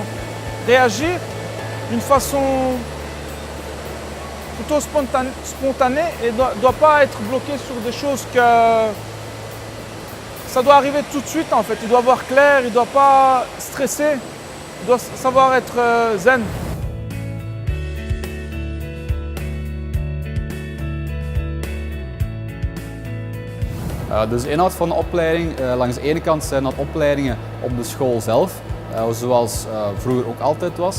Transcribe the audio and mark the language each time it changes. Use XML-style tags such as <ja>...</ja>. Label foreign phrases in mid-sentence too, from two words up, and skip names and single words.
<fr>Réagir d'une façon plutôt spontanée et ne doit pas être bloqué sur des choses que ça doit arriver tout de suite en fait. Il doit voir clair, il ne doit pas stresser, il doit savoir être zen.</fr> <nl>Dus de inhoud van de opleiding, langs de ene kant zijn dat opleidingen op de school zelf, zoals vroeger ook altijd was.</nl>